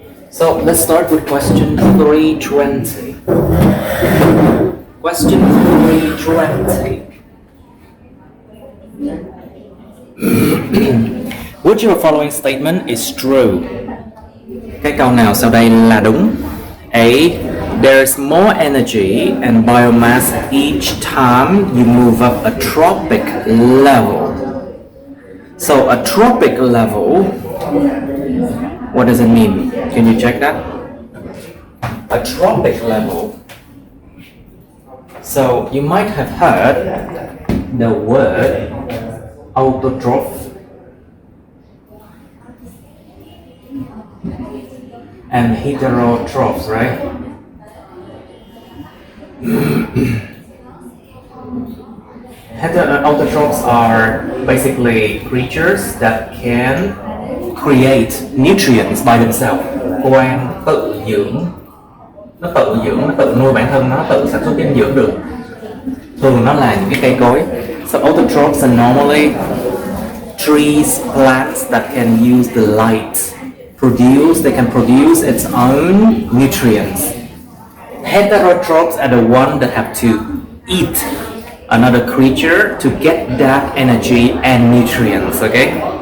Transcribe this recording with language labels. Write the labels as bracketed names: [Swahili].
[English] So let's start with question 320. Question 320. Which of the following statement is true? [Vietnamese] Cái câu nào sau đây là đúng? [English] A. There's more energy and biomass each time you move up a tropic level. So a tropic level, what does it mean? Can you check that? A tropic level. So you might have heard the word autotroph and heterotrophs, right? Autotrophs are basically creatures that can create nutrients by themselves. [Vietnamese] Quan tự dưỡng, nó tự nuôi bản thân, nó tự sản xuất dinh dưỡng được. Thường nó là những cái cây cối. [English] So autotrophs are normally trees, plants that can use the light. They can produce its own nutrients. Heterotrophs are the ones that have to eat another creature to get that energy and nutrients, okay?